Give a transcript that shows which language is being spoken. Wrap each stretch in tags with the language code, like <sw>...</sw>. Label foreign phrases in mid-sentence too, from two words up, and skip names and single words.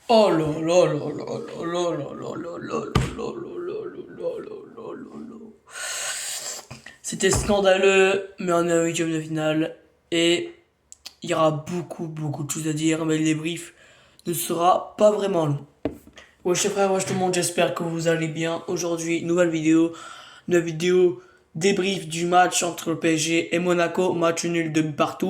<fr>Oh là là là là là là là là là là là là là là là là. C'était scandaleux, mais on est en huitième de finale et il y aura beaucoup de choses à dire, mais le débrief ne sera pas vraiment long. Wesh frère, wesh tout le monde, j'espère que vous allez bien. Aujourd'hui, nouvelle vidéo débrief du match entre le PSG et Monaco, match nul de partout.</fr>